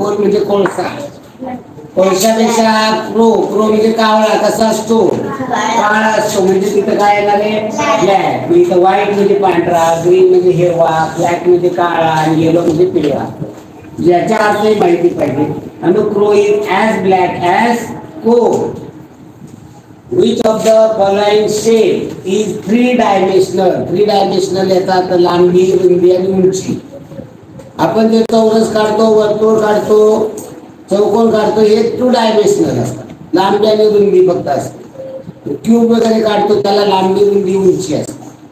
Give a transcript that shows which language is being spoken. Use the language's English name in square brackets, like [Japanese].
[Marathi] म्हणजे कोळसा. कोळशापेक्षा crow, crow म्हणजे कावळा कसा असतो? काळा असतो म्हणजे तिथं काय येणार आहे ब्लॅक. इथं व्हाईट म्हणजे पांढरा, ग्रीन म्हणजे हिरवा, ब्लॅक म्हणजे काळा आणि येलो म्हणजे पिवळा. याच्या अर्थ माहिती पाहिजे. आणि [English] Crow is as black as coal. Which of the following shape is three dimensional? [Marathi] Three dimensional याचा अर्थ लांबी, रुंदी आणि उंची. आपण जे चौरस काढतो, वर्तुळ काढतो, चौकोन काढतो हे टू डायमेन्शनल असतात. लांबी आणि रुंदी फक्त असते. क्यूब वगैरे काढतो त्याला लांबी, रुंदी, उंची असते.